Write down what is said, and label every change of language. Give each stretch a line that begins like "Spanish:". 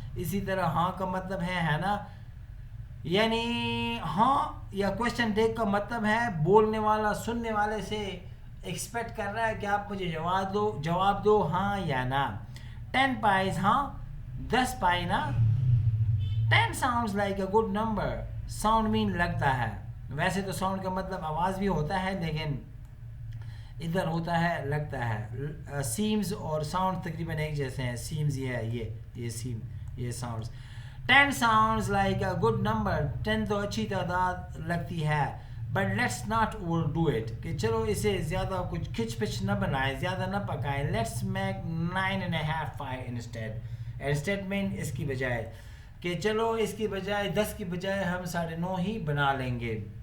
Urdu: اسی طرح ہاں کا مطلب ہے نا. یعنی ہاں یا کویسچن ٹیگ کا مطلب ہے بولنے والا سننے والے سے ایکسپیکٹ کر رہا ہے کہ آپ مجھے جواب دو ہاں یا نا. 10 pies ہاں 10 پائی نا.
English: 10 sounds like a good number.
Urdu: sound mean لگتا ہے. ویسے تو ساؤنڈ کا مطلب آواز بھی ہوتا ہے لیکن ادھر ہوتا ہے لگتا ہے. سیمز اور ساؤنڈ تقریباً ایک جیسے ہیں. سیمز یہ ہے یہ سیم یہ sounds.
English: 10 sounds like a good number.
Urdu: 10 تو اچھی تعداد لگتی ہے.
English: But let's not overdo it.
Urdu: کہ چلو اسے زیادہ کچھ کھچ پچ نہ بنائیں زیادہ نہ پکائیں.
English: Let's make 9.5 pie instead.
Urdu: Instead میں اس کی بجائے کہ چلو اس کی بجائے 10 کی بجائے ہم 9.5 ہی بنا لیں گے.